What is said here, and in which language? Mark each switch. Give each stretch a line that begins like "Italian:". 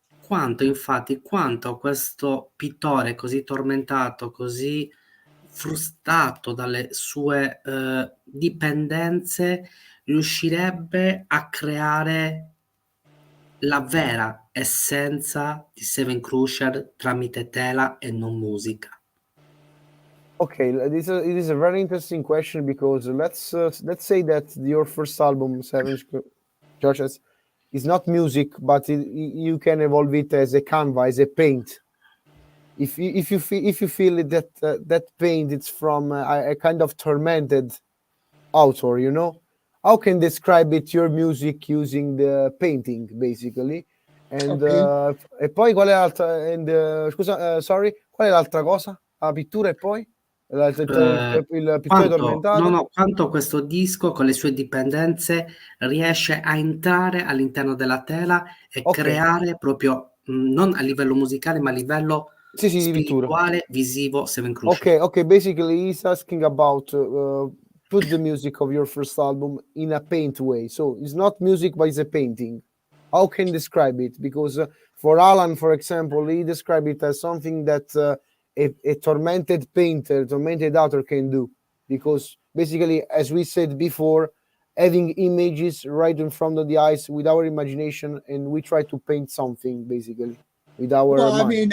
Italian: Quanto questo pittore così tormentato, così frustrato dalle sue dipendenze, riuscirebbe a creare la vera essenza di Seven Crusher tramite tela e non musica.
English: Okay, it is a very interesting question, because let's say that your first album, Seven Churches, is not music, but you can evolve it as a canvas, as a paint. If you feel that paint, it's from a kind of tormented author, you know, how can describe it your music using the painting, basically? And
Italian: e poi qual è l'altra?
English: Sorry,
Italian: qual è l'altra cosa? La pittura e poi? Il pittore tormentato? Quanto questo disco con le sue dipendenze riesce a entrare all'interno della tela e creare proprio non a livello musicale, ma a livello spirituale, visivo, Seven Crusher.
English: Okay, basically he's asking about put the music of your first album in a paint way. So it's not music, but it's a painting. How can you describe it? Because for Alan, for example, he described it as something that a tormented author can do, because basically, as we said before, having images right in front of the eyes with our imagination, and we try to paint something basically with our mind.